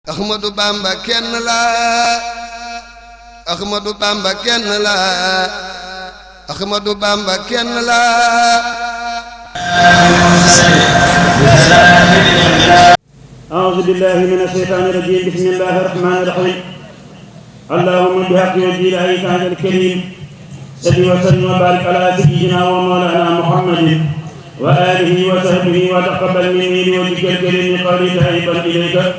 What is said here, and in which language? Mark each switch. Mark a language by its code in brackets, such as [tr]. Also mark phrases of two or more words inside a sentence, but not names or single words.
[wo] Ahmadou Bamba kenn la Ahmadou Bamba kenn la Ahmadou Bamba kenn la [ar] أعوذ بالله من الشيطان الرجيم بسم الله الرحمن الرحيم اللهم بحق وجه عليك هذا الكريم صل وسلم وبارك على سيدنا ومولانا محمد وآله وصحبه وتقبل مني بوجهك الكريم قولي تائبا إليك